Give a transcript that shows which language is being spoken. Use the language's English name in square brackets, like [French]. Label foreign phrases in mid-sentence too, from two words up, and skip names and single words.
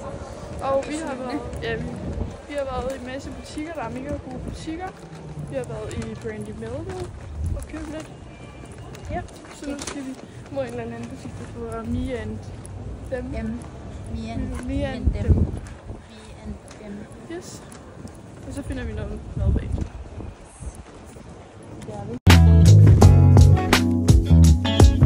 [Danish] Og vi har været, ja, vi har været i en masse butikker, der er mega gode butikker. Vi har været i Brandy Melville og købt lidt. Ja, så nu skal vi mod en eller anden butik, der hedder Me and Them. Me and Them. Yes. Og så finder vi noget mad bagefter. Det er vi.